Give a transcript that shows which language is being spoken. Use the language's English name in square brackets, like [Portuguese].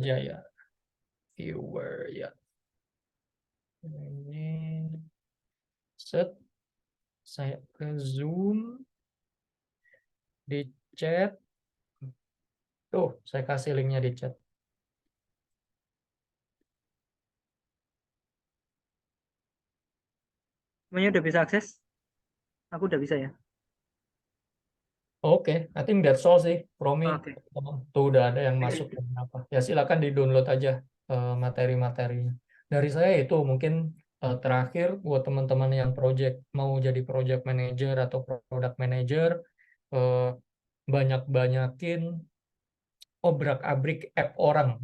[Indonesian] aja ya. Viewer ya. Ini set saya ke Zoom di chat. Tuh, saya kasih linknya di chat. Semuanya udah bisa akses? Aku udah bisa ya. [English] Oke, I think that's all [Indonesian] sih, [English] Romi. [Indonesian] Oke. Tuh udah ada yang masuk dan apa. Ya silakan di-download aja materi-materinya. Dari saya itu mungkin terakhir buat teman-teman yang mau jadi project manager atau product manager, banyak-banyakin obrak-abrik app orang.